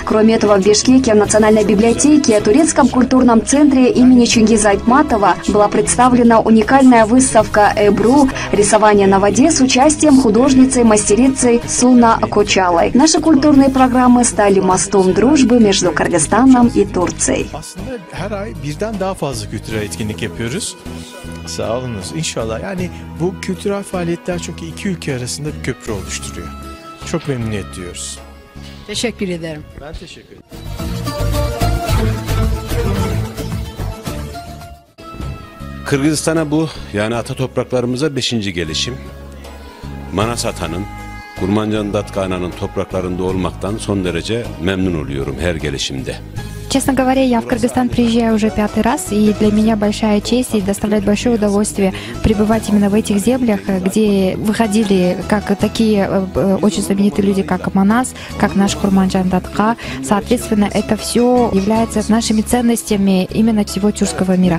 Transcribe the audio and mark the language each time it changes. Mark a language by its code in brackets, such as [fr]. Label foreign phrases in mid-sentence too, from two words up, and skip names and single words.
[ru] Кроме этого, в Бишкеке в Национальной библиотеке, Турецком культурном центре имени Чингиза Айтматова была представлена уникальная выставка «Эбру. Рисование на воде» с участием художницы-мастерицы Суна Кочалой. Наши культурные программы стали мостом дружбы между Кыргызстаном и Турцией. [tr] Sağ olunuz. İnşallah. Yani bu kültürel faaliyetler çok iki ülke arasında bir köprü oluşturuyor. Çok memnuniyet duyuyoruz. Teşekkür ederim. Ben teşekkür ederim. Kırgızistan'a bu yani ata topraklarımıza 5. gelişim. Manas Ata'nın, Kurmancan Datkana'nın topraklarında olmaktan son derece memnun oluyorum her gelişimde. [ru] Честно говоря, я в Кыргызстан приезжаю уже 5-й раз, и для меня большая честь и доставляет большое удовольствие пребывать именно в этих землях, где выходили как такие очень знаменитые люди, как Манас, как наш Курманджан Датка. Соответственно, это все является нашими ценностями именно всего тюркского мира.